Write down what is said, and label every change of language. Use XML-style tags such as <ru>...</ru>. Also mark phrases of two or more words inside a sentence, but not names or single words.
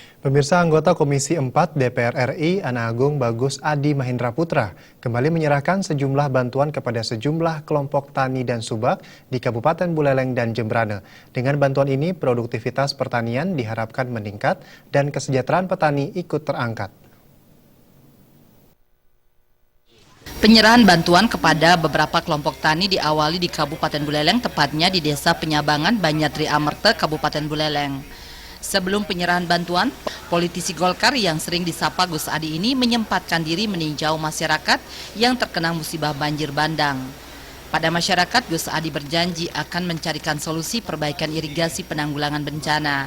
<id>Pemirsa, anggota Komisi 4 DPR RI Ana Agung Bagus Adi Mahendra Putra kembali menyerahkan sejumlah bantuan kepada sejumlah kelompok tani dan subak di Kabupaten Buleleng dan Jembrana. Dengan bantuan ini, produktivitas pertanian diharapkan meningkat dan kesejahteraan petani ikut terangkat. Penyerahan bantuan kepada beberapa kelompok tani diawali di Kabupaten Buleleng, tepatnya di Desa Penyabangan, Banyatri Amerte, Kabupaten Buleleng. Sebelum penyerahan bantuan, politisi Golkar yang sering disapa Gus Adi ini menyempatkan diri meninjau masyarakat yang terkena musibah banjir bandang. Pada masyarakat, Gus Adi berjanji akan mencarikan solusi perbaikan irigasi penanggulangan bencana.</id>